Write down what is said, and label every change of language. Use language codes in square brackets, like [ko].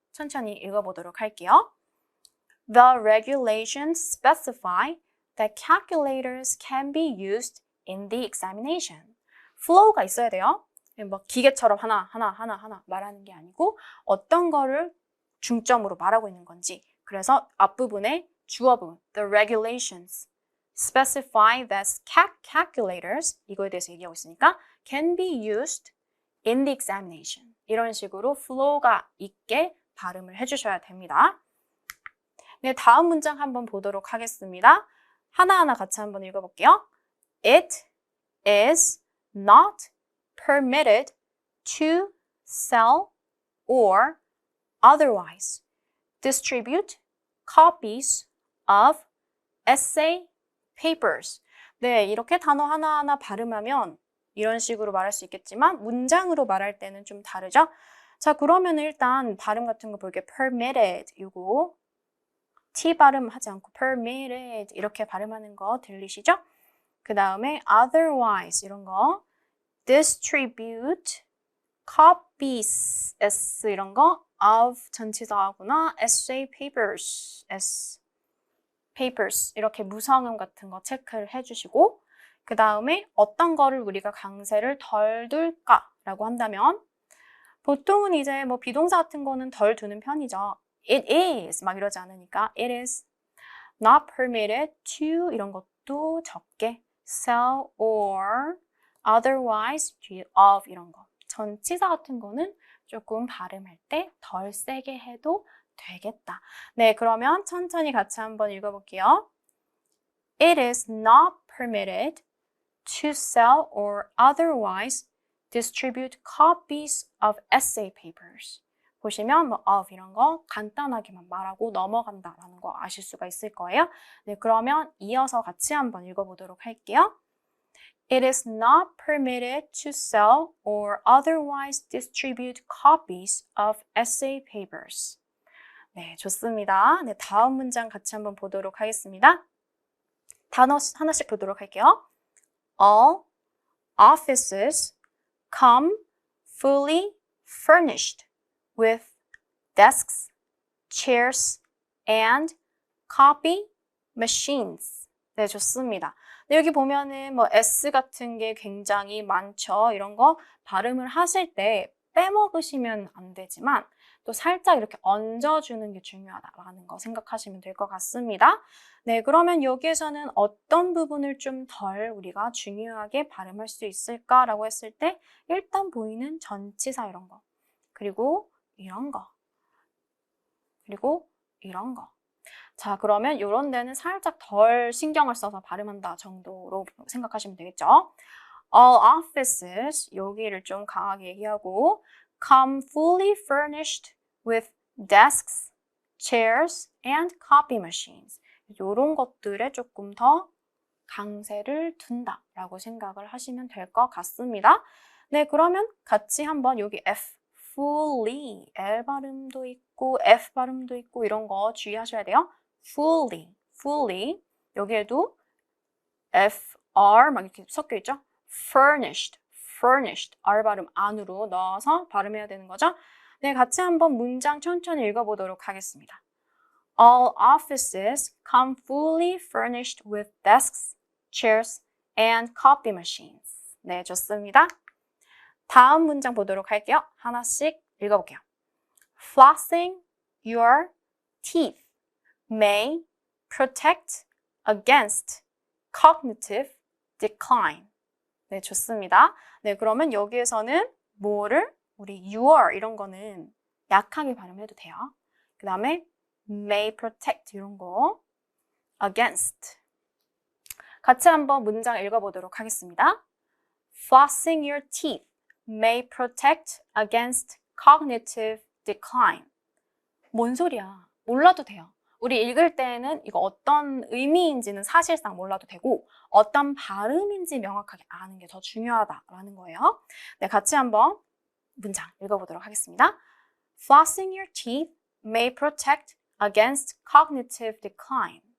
[ko] 천천히 읽어보도록 할게요. [en] The regulations specify that calculators can be used in the examination. [ko] flow가 있어야 돼요. 뭐 기계처럼 하나 말하는 게 아니고 어떤 거를 중점으로 말하고 있는 건지. 그래서 앞부분에 주어 부분, [en] the regulations specify that calculators, 이거에 대해서 얘기하고 있으니까 can be used in the examination. [ko] 이런 식으로 flow가 있게 발음을 해주셔야 됩니다. 네, 다음 문장 한번 보도록 하겠습니다. 하나하나 같이 한번 읽어볼게요. [en] It is not permitted to sell or otherwise distribute copies of essay papers. [ko] 네, 이렇게 단어 하나하나 발음하면 이런 식으로 말할 수 있겠지만 문장으로 말할 때는 좀 다르죠? 자, 그러면 일단 발음 같은 거 볼게요. permitted, 이거 T 발음하지 않고 permitted 이렇게 발음하는 거 들리시죠? 그 다음에 otherwise 이런 거 distribute copies S 이런 거 of 전치사하거나 essay papers S papers 이렇게 무성음 같은 거 체크를 해주시고 그 다음에 어떤 거를 우리가 강세를 덜 둘까라고 한다면 보통은 이제 뭐 비동사 같은 거는 덜 두는 편이죠. It is 막 이러지 않으니까 [en] it is not permitted to [ko] 이런 것도 적게 sell or otherwise of 이런 거 전치사 같은 거는 조금 발음할 때 덜 세게 해도 되겠다. 네, 그러면 천천히 같이 한번 읽어볼게요. [en] It is not permitted to sell or otherwise distribute copies of essay papers. [ko] 보시면 뭐 of 이런 거 간단하게만 말하고 넘어간다라는 거 아실 수가 있을 거예요. 네, 그러면 이어서 같이 한번 읽어보도록 할게요. [en] It is not permitted to sell or otherwise distribute copies of essay papers. [ko] 네, 좋습니다. 네, 다음 문장 같이 한번 보도록 하겠습니다. 단어 하나씩 보도록 할게요. [en] All offices come fully furnished with desks, chairs, and copy machines. [ko] 네, 좋습니다. 네, 여기 보면은 뭐 S 같은 게 굉장히 많죠. 이런 거 발음을 하실 때 빼먹으시면 안 되지만 또 살짝 이렇게 얹어주는 게 중요하다라는 거 생각하시면 될 것 같습니다. 네, 그러면 여기에서는 어떤 부분을 좀 덜 우리가 중요하게 발음할 수 있을까라고 했을 때 일단 보이는 전치사 이런 거 그리고 이런 거 그리고 이런 거 자, 그러면 이런 데는 살짝 덜 신경을 써서 발음한다 정도로 생각하시면 되겠죠. All offices, 여기를 좀 강하게 얘기하고 [en] come fully furnished with desks, chairs, and copy machines. [ko] 이런 것들에 조금 더 강세를 둔다라고 생각을 하시면 될 것 같습니다. 네, 그러면 같이 한번 여기 F, fully, L 발음도 있고 F 발음도 있고 이런 거 주의하셔야 돼요. [en] fully, fully. [ko] 여기에도 F, R 막 이렇게 섞여 있죠? [en] furnished, furnished. [ko] R 발음 안으로 넣어서 발음해야 되는 거죠? 네, 같이 한번 문장 천천히 읽어보도록 하겠습니다. [en] All offices come fully furnished with desks, chairs, and copy machines. [ko] 네, 좋습니다. 다음 문장 보도록 할게요. 하나씩 읽어볼게요. [en] Flossing your teeth may protect against cognitive decline. [ko] 네, 좋습니다. 네, 그러면 여기에서는 뭐를 우리 your 이런 거는 약하게 발음해도 돼요. 그 다음에 may protect 이런 거 against 같이 한번 문장 읽어보도록 하겠습니다. [en] Flossing your teeth may protect against cognitive decline. [ko] 뭔 소리야? 몰라도 돼요. 우리 읽을 때는 이거 어떤 의미인지는 사실상 몰라도 되고 어떤 발음인지 명확하게 아는 게 더 중요하다라는 거예요. 네, 같이 한번 문장 읽어보도록 하겠습니다. [en] Flossing your teeth may protect against cognitive decline.